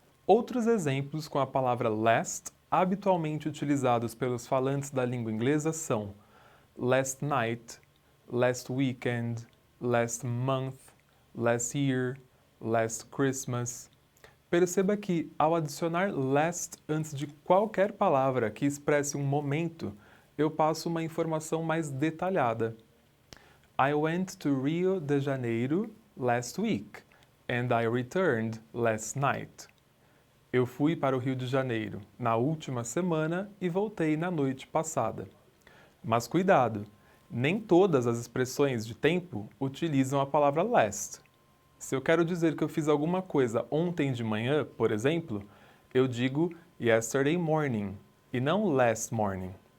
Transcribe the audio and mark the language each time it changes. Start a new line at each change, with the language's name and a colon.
Portuguese: Outros exemplos com a palavra last, habitualmente utilizados pelos falantes da língua inglesa, são last night, last weekend, last month, last year, last Christmas. Perceba que, ao adicionar last antes de qualquer palavra que expresse um momento, eu passo uma informação mais detalhada.
English: I went to Rio de Janeiro last week and I returned last night.
Portuguese: Eu fui para o Rio de Janeiro na última semana e voltei na noite passada. Mas cuidado, nem todas as expressões de tempo utilizam a palavra last. Se eu quero dizer que eu fiz alguma coisa ontem de manhã, por exemplo, eu digo yesterday morning e não last morning.